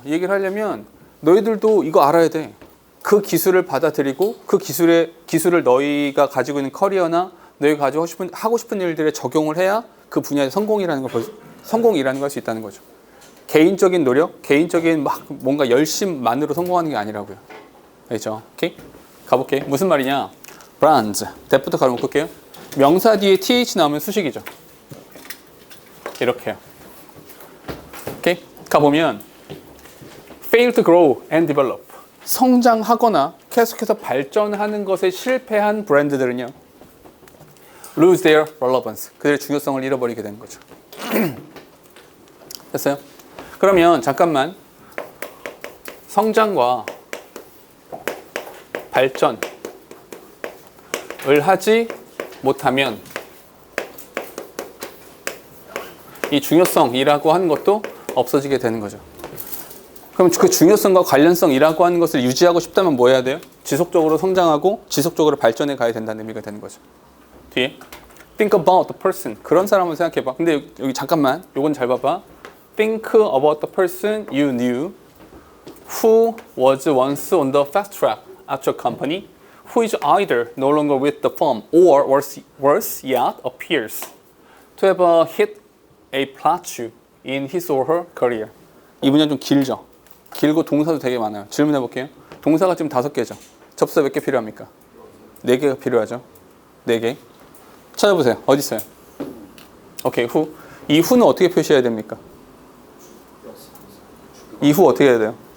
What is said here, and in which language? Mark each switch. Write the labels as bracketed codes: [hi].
[ko] 이 얘기를 하려면 너희들도 이거 알아야 돼. 그 기술을 받아들이고 그 기술을 너희가 가지고 있는 커리어나 너희가 하고 싶은 일들에 적용을 해야 그 분야의 성공이라는 걸 할 수 있다는 거죠. 개인적인 노력, 개인적인 막 뭔가 열심만으로 성공하는 게 아니라고요. 알겠죠? 오케이? 가볼게. 무슨 말이냐? brands. that부터 가로 묶을게요. 명사 뒤에 th 나오면 수식이죠. 이렇게요. 오케이? 가보면 [en] fail to grow and develop. [ko] 성장하거나 계속해서 발전하는 것에 실패한 브랜드들은요, [en] lose their relevance. [ko] 그들의 중요성을 잃어버리게 되는 거죠. 됐어요? 그러면 잠깐만, 성장과 발전을 하지 못하면 이 중요성이라고 하는 것도 없어지게 되는 거죠. 그럼 그 중요성과 관련성이라고 하는 것을 유지하고 싶다면 뭐 해야 돼요? 지속적으로 성장하고 지속적으로 발전해 가야 된다는 의미가 되는 거죠. 뒤에 [en] think about the person. [ko] 그런 사람을 생각해 봐. 근데 여기 잠깐만, 요건 잘 봐봐. [en] think about the person you knew who was once on the fast track at your company, who is either no longer with the firm or worse yet appears to have hit a plateau in his or her career. [ko] 이 문장 좀 길죠? 길고 동사도 되게 많아요. 질문해 볼게요. 동사가 지금 5개죠. 접수사 몇 개 필요합니까? 4개가 필요하죠. 4개. 찾아보세요. 어디 있어요? 오케이, who. 이 who는 어떻게 표시해야 됩니까? 이 who 어떻게 해야 돼요?